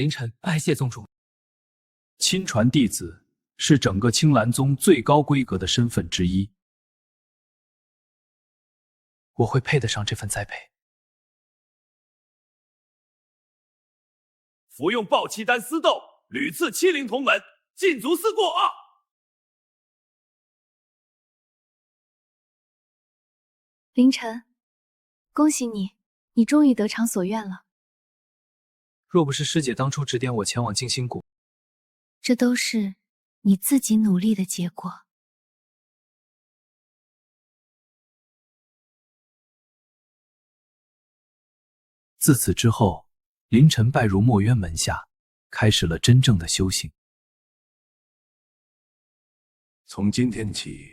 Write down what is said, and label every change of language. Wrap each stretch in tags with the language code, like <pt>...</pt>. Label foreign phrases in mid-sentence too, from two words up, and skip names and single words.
<zh>弟子凌晨拜謝宗主。親傳弟子是整個青蘭宗最高規格的身份之一。我會配得上這份栽培。服用暴氣丹私斗，屢次欺凌同门，禁足思過啊！凌晨，恭喜你，你终于得偿所愿了。若不是师姐当初指点我前往静心谷，这都是你自己努力的結果。自此之後，凌晨拜入墨淵門下，開始了真正的修行。從今天起，</zh>